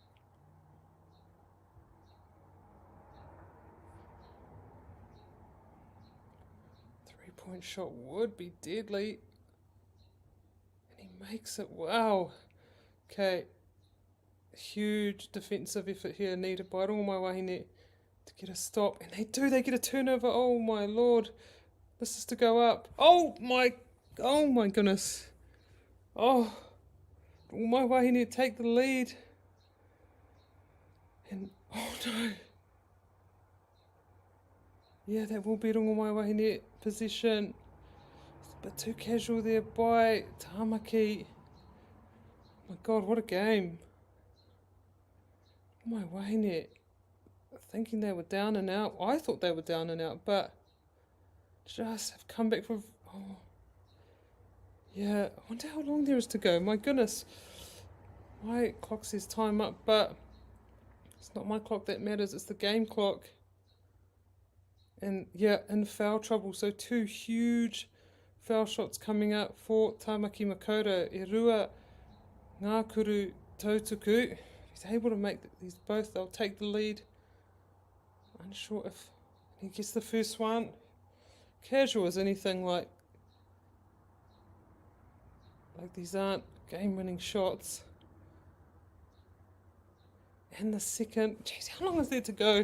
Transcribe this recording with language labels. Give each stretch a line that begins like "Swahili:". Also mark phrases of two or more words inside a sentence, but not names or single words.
English: Three-point shot would be deadly. And he makes it. Wow. Okay, huge defensive effort here needed by rongo mai wahine to get a stop. And they do, they get a turnover. Oh my lord. This is to go up. Oh my goodness. Oh, rongo mai wahine take the lead. And, oh no. Yeah, that will be rongo mai wahine possession. It's a bit too casual there by Tamaki. My God, what a game. Oh my wahine, thinking they were down and out. I thought they were down and out, but just have come back from... Oh. Yeah, I wonder how long there is to go. My goodness. My clock says time up, but it's not my clock that matters. It's the game clock. And yeah, in foul trouble. So 2 huge foul shots coming up for Tamaki Makaurau.
Māori: E rua ngā kuru Poitūkohu.
English: He's able to make these both. They'll take the lead. Unsure if he gets the first one. Casual as anything, like these aren't game-winning shots. And the second, jeez, how long is there to go?